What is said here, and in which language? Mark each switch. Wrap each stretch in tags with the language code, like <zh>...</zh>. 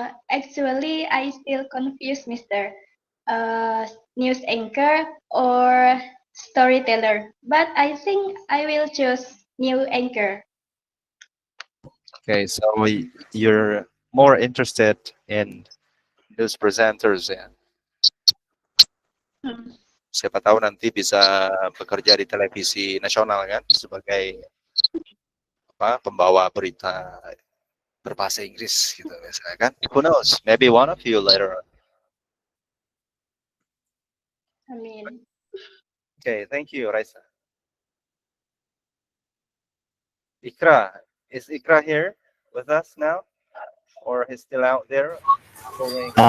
<en>Actually, I still confused, Mister. News anchor or storyteller, but I think I will choose new anchor. Okay, so you're more interested in news presenters ya. Hmm.</en> <id>Siapa tahu nanti bisa bekerja di televisi nasional kan sebagai apa pembawa berita berbahasa Inggris gitu misalnya kan.</id> <en>Who knows? Maybe one of you later on. I mean, Okay, thank you, Raisa. Ikra, is Ikra here with us now, or he's still out there doing?</en>